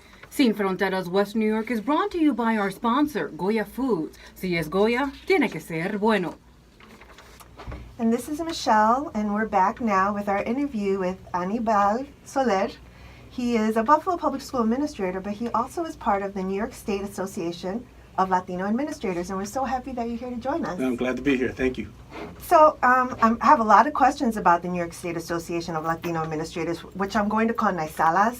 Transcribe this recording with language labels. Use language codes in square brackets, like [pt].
[en] Sin Fronteras, West New York is brought to you by our sponsor, Goya Foods. [es] Si es Goya, tiene que ser bueno. [en] And this is Michelle, and we're back now with our interview with Anibal Soler. He is a Buffalo Public School administrator, but he also is part of the New York State Association of Latino Administrators, and we're so happy that you're here to join us. I'm glad to be here. Thank you. So I have a lot of questions about the New York State Association of Latino Administrators, which I'm going to call NYSALAS.